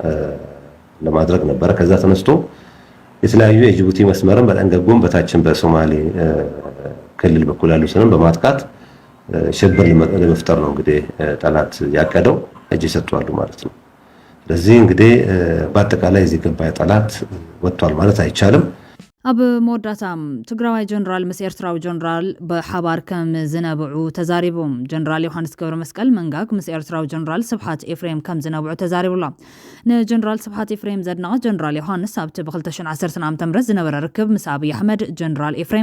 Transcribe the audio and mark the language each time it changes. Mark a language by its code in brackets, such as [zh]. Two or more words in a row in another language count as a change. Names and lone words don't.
[am] ለማድረግ ነበር። ከዛ ተነስቶ የተለያዩ የጅቡቲ መስመርን በጠንገጎም በታችን በሶማሌ ክልል በኩል ያሉትን በማጥቃት ሽብር ለመፍጠር ነው እንግዲህ ጠላት ያቀደው እጅ ሰጥቷል ማለት ነው። ስለዚህ እንግዲህ በአጠቃላይ እዚህ ገባ ጠላት ወጥቷል ማለት አይቻልም። [ti] ኣብ መወዳእታ ትግራዋይ ጀነራል ምስ ኤርትራዊ ጀነራል ብሓባር ከም ዝነብዑ ተዛሪቦም ጀነራል ዮሐንስ ገብረ መስቀል መንጋግ ምስ ኤርትራዊ ጀነራል ስብሓት ኤፍሬም ከም ዝነብዑ ተዛሪቡላ ንጀነራል ስብሓት ኤፍሬም ዘድነቐ ጀነራል ዮሐንስ ኣብቲ ብ2010 ዓ.ም ዝነበረ ርክብ ምስ ኣብይ ኣሕመድ ጀነራል ኤፍሬም